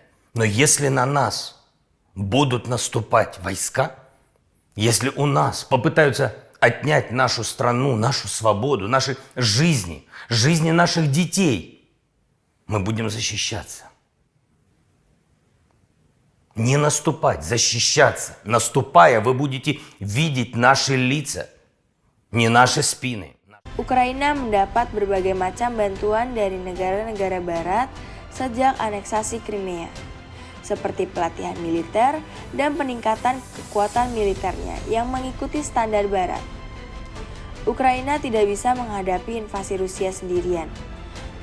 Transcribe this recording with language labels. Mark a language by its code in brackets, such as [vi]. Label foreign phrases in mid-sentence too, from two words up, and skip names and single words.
[ru] Но если на нас будут наступать войска, если у нас попытаются отнять нашу страну, нашу свободу, наши жизни, жизни наших детей, мы будем защищаться. Не наступать, защищаться. Наступая, вы будете видеть наши лица, не наши спины. [id] Ukraina mendapat berbagai macam bantuan dari negara-negara barat sejak aneksasi Crimea, seperti pelatihan militer dan peningkatan kekuatan militernya yang mengikuti standar barat. Ukraina tidak bisa menghadapi invasi Rusia sendirian.